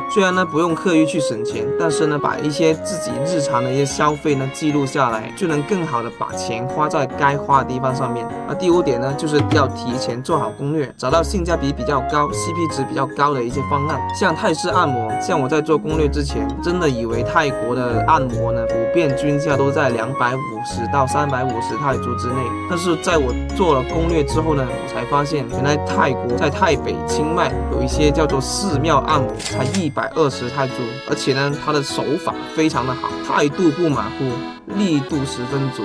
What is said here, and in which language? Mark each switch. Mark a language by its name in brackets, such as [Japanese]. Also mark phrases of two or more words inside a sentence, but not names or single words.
[Chinese] 雖然呢不用刻意去省錢，但是呢把一些自己日常的一些消費呢記錄下來，就能更好的把錢花在該花的地方上面。那第5點呢，就是要提前做好攻略，找到性價比比較高、CP 值比較高的一些方案。像泰式按摩，像我在做攻略之前，真的以為泰國的按摩呢普遍均價都在250到350泰銖之內，但是在我做了攻略之後呢，我才發現原來泰國在泰北清邁有一些叫做寺廟按摩，才120泰銖，而且呢它的手法非常的好，態度不馬虎，力度十分足。